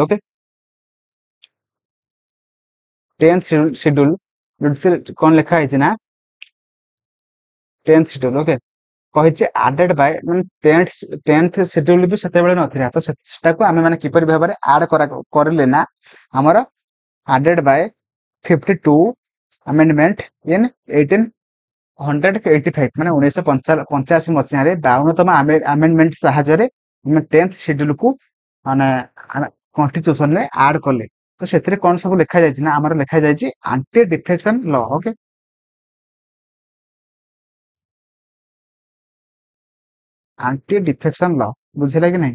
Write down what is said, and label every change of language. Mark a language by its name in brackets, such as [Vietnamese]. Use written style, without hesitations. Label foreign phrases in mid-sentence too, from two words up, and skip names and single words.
[Odia] ଓକେ, 10th ସେଡ୍ୟୁଲ କଣ ଲେଖା ହେଇଛି ନା, 10th ସେଡ୍ୟୁଲ ଓକେ କହିଛି [English] added by, [Odia] ମାନେ 10th ସେଡ୍ୟୁଲ ବି ସେତେବେଳେ ନଥିଲା, ତ ସେଟାକୁ ଆମେ ମାନେ କିପରି ଭାବରେ ଆଡ କରିଲେ ନା, ଆମର [English] added by 52 amendment in [Odia] 1885, ମାନେ 1985 ମସିହାରେ 52ତମ ଆମେଣ୍ଡମେଣ୍ଟ ସାହାଯ୍ୟରେ ଆମେ 10th ସେଡ୍ୟୁଲକୁ ମାନେ କନଷ୍ଟିଟ୍ୟୁସନରେ ଆଡ କଲେ। ତ ସେଥିରେ କଣ ସବୁ ଲେଖାଯାଇଛି ନା, ଆମର ଲେଖାଯାଇଛି [English] anti defection law. [Odia] ଓକେ, [English] anti defection law, [Odia] ବୁଝିଲା କି ନାହିଁ?